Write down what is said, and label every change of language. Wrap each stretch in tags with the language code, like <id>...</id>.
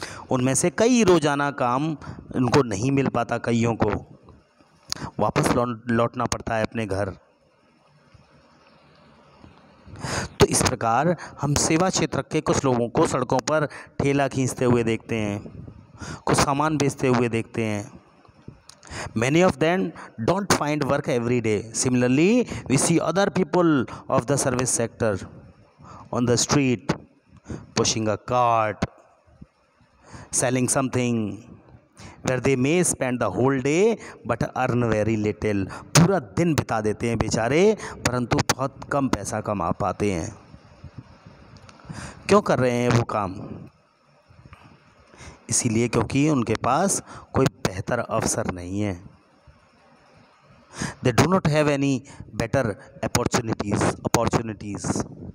<hi>उनमें से कई रोजाना काम उनको नहीं मिल पाता, कईयों को वापस लौटना पड़ता है अपने घर। तो इस प्रकार हम सेवा क्षेत्र के कुछ लोगों को सड़कों पर ठेला खींचते हुए देखते हैं, कुछ सामान बेचते हुए देखते हैं।</hi> <en>Many of them don't find work every day. Similarly, we see other people of the service sector on the street, pushing a cart, selling something, where they may spend the whole day but earn very little।</en> <hi>पूरा दिन बिता देते हैं बेचारे, परंतु बहुत कम पैसा कमा पाते हैं। क्यों कर रहे हैं वो काम? इसीलिए क्योंकि उनके पास कोई बेहतर अवसर नहीं है।</hi> <en>They do not have any better opportunities।</en>